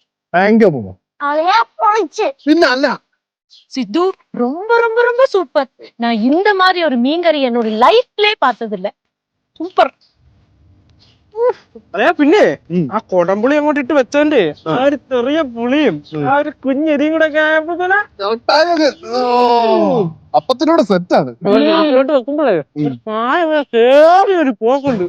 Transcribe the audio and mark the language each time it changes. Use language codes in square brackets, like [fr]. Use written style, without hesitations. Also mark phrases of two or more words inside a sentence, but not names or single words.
[ml] പിന്നെ അല്ല [ta] சித்து, ரொம்ப ரொம்ப ரொம்ப சூப்பர். நான் இந்த மாதிரி ஒரு மீன் கறி என்னோட லைஃப்லயே பார்த்ததில்ல. சூப்பர். [ml] അതെയാ. പിന്നെ ആ കൊടംപുളി അങ്ങോട്ട് ഇട്ട് വെച്ചോണ്ട് ആ ഒരു ചെറിയ പുളിയും ആ ഒരു കുഞ്ഞെരിയും കൂടെ ഒക്കെ ആയപ്പോ അപ്പത്തിനോട് സെറ്റാണ്. വെക്കുമ്പോഴേ കേറി ഒരു പോക്കുണ്ട്.